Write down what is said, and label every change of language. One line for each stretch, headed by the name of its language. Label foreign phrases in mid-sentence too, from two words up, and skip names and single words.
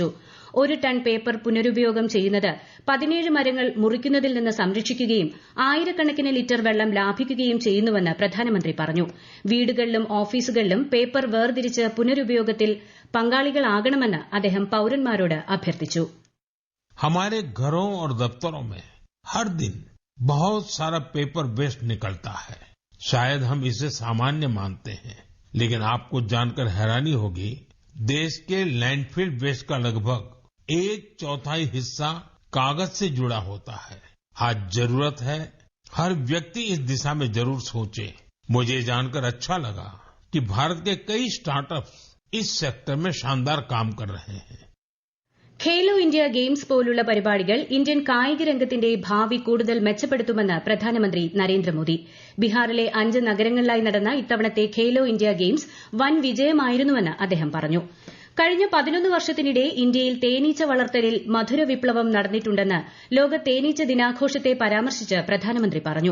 Malayalam: 1 ടൺ പേപ്പർ പുനരുപയോഗം ചെയ്യുന്നത് 17 മരങ്ങൾ മുറിക്കുന്നതിൽ നിന്ന് സംരക്ഷിക്കുകയും ആയിരക്കണക്കിന് ലിറ്റർ വെള്ളം ലാഭിക്കുകയും ചെയ്യുന്നുവെന്ന് പ്രധാനമന്ത്രി പറഞ്ഞു. വീടുകളിലും ഓഫീസുകളിലും പേപ്പർ വേർതിരിച്ച് പുനരുപയോഗത്തിൽ പങ്കാളികളാകണമെന്ന് അദ്ദേഹം പൌരന്മാരോട് അഭ്യർത്ഥിച്ചു.
Hindi: हमारे घरों और दफ्तरों में हर दिन बहुत सारा
English: paper waste
Hindi: निकलता है. शायद हम इसे सामान्य मानते हैं, लेकिन आपको जानकर हैरानी होगी, देश के
English: landfill waste
Hindi: का लगभग 1/4 हिस्सा कागज से जुड़ा होता है. आज जरूरत है हर व्यक्ति इस दिशा में जरूर सोचे. मुझे जानकर अच्छा लगा कि भारत के कई स्टार्टअप्स इस सेक्टर में शानदार काम कर रहे हैं.
Malayalam: ഖേലോ ഇന്ത്യ ഗെയിംസ് പോലുള്ള പരിപാടികൾ ഇന്ത്യൻ കായിക രംഗത്തിന്റെ ഭാവി കൂടുതൽ മെച്ചപ്പെടുത്തുമെന്ന് പ്രധാനമന്ത്രി നരേന്ദ്രമോദി. ബീഹാറിലെ 5 നഗരങ്ങളിലായി നടന്ന ഇത്തവണത്തെ ഖേലോ ഇന്ത്യ ഗെയിംസ് വൻ വിജയമായിരുന്നുവെന്ന് അദ്ദേഹം പറഞ്ഞു. കഴിഞ്ഞ 11 വർഷത്തിനിടെ ഇന്ത്യയിൽ തേനീച്ച വളർത്തലിൽ മധുര വിപ്ലവം നടന്നിട്ടുണ്ടെന്ന് ലോക തേനീച്ച ദിനാഘോഷത്തെ പരാമർശിച്ച് പ്രധാനമന്ത്രി പറഞ്ഞു.